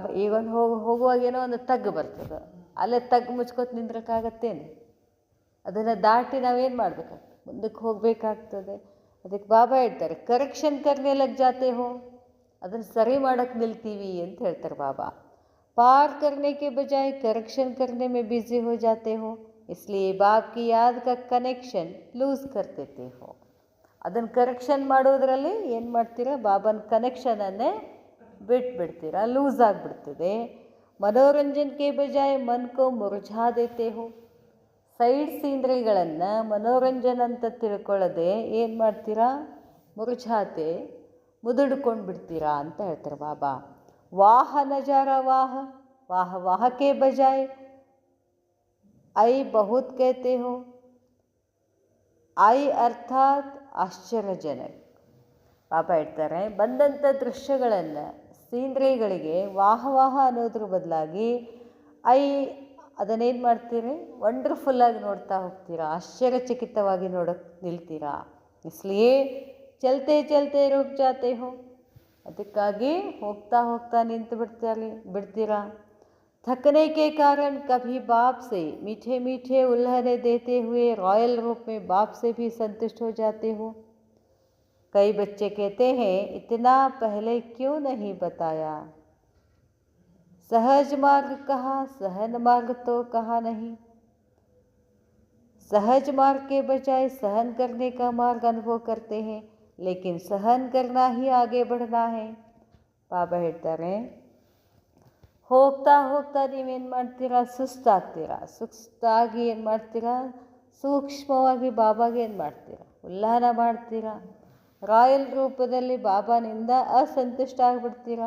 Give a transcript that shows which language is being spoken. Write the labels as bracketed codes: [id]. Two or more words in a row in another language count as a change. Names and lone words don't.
[kn] ಈಗೊಂದು ಹೋಗುವಾಗ ಏನೋ ಒಂದು ತಗ್ಗು ಬರ್ತದೆ, ಅಲ್ಲೇ ತಗ್ಗು ಮುಚ್ಕೋತ ನಿಂದ್ರಕ್ಕಾಗತ್ತೇನು? ಅದನ್ನು ದಾಟಿ ನಾವೇನು ಮಾಡಬೇಕಾಗ್ತದೆ? ಮುಂದಕ್ಕೆ ಹೋಗಬೇಕಾಗ್ತದೆ. ಅದಕ್ಕೆ ಬಾಬಾ ಹೇಳ್ತಾರೆ, [hi] करेक्शन करने लग जाते हो, [kn] ಅದನ್ನು ಸರಿ ಮಾಡೋಕ್ಕೆ ನಿಲ್ತೀವಿ ಅಂತ ಹೇಳ್ತಾರೆ ಬಾಬಾ. [hi] पार करने के बजाय करेक्शन करने में बिजी हो जाते हो, इसलिए बाप की याद का [en] connection loose [hi] कर देते हो. [kn] ಅದನ್ನು ಕರೆಕ್ಷನ್ ಮಾಡೋದ್ರಲ್ಲಿ ಏನು ಮಾಡ್ತೀರಾ? ಬಾಬನ ಕನೆಕ್ಷನನ್ನೇ ಬಿಟ್ಬಿಡ್ತೀರಾ, ಲೂಸ್ ಆಗಿಬಿಡ್ತದೆ. [hi] मनोरंजन के बजाय मन को मुरझा देते हो, [kn] ಸೈಡ್ ಸೀನರಿಗಳನ್ನು ಮನೋರಂಜನೆ ಅಂತ ತಿಳ್ಕೊಳ್ಳದೆ ಏನು ಮಾಡ್ತೀರಾ? ಮುರ್झाते, ಮುದುಡ್ಕೊಂಡು ಬಿಡ್ತೀರಾ ಅಂತ ಹೇಳ್ತಾರೆ ಬಾಬಾ. [hi] वाह नजारा वाह, वाह वाह के बजाय आई बहुत कहते हो. [kn] आई ಅರ್ಥಾತ್ ಆಶ್ಚರ್ಯಜನಕ. ಪಾಪ ಹೇಳ್ತಾರೆ, ಬಂದಂಥ ದೃಶ್ಯಗಳನ್ನು ಸೀನರಿಗಳಿಗೆ ವಾಹ ವಾಹ ಅನ್ನೋದ್ರ ಬದಲಾಗಿ ಅದನ್ನೇನು ಮಾಡ್ತೀರಿ? ವಂಡರ್ಫುಲ್ಲಾಗಿ ನೋಡ್ತಾ ಹೋಗ್ತೀರಾ, ಆಶ್ಚರ್ಯಚಕಿತವಾಗಿ ನೋಡೋಕ್ಕೆ ನಿಲ್ತೀರಾ. [hi] इसलिए चलते चलते रुक जाते हो, [kn] ಅದಕ್ಕಾಗಿ ಹೋಗ್ತಾ ಹೋಗ್ತಾ ನಿಂತು ಬಿಡ್ತೀರಾ. [hi] थकने के कारण कभी बाप से मीठे मीठे उल्हने देते हुए रॉयल रूप में बाप से भी संतुष्ट हो जाते हो. कई बच्चे कहते हैं, इतना पहले क्यों नहीं बताया? सहज मार्ग कहा, सहन मार्ग तो कहा नहीं. सहज मार्ग के बजाय सहन करने का मार्ग अनुभव करते हैं, लेकिन सहन करना ही आगे बढ़ना है. [kn] ಬಾಬಾ ಹೇಳ್ತಾರೆ, ಹೋಗ್ತಾ ಹೋಗ್ತಾ ನೀವೇನು ಮಾಡ್ತೀರಾ? ಸುಸ್ತಾಗ್ತೀರಾ. ಸುಸ್ತಾಗಿ ಏನು ಮಾಡ್ತೀರಾ? ಸೂಕ್ಷ್ಮವಾಗಿ ಬಾಬಾಗೆ ಏನು ಮಾಡ್ತೀರಾ? ಉಲ್ಲಾನ ಮಾಡ್ತೀರಾ. ರಾಯಲ್ ರೂಪದಲ್ಲಿ ಬಾಬಾನಿಂದ ಅಸಂತುಷ್ಟ ಆಗಿಬಿಡ್ತೀರಾ.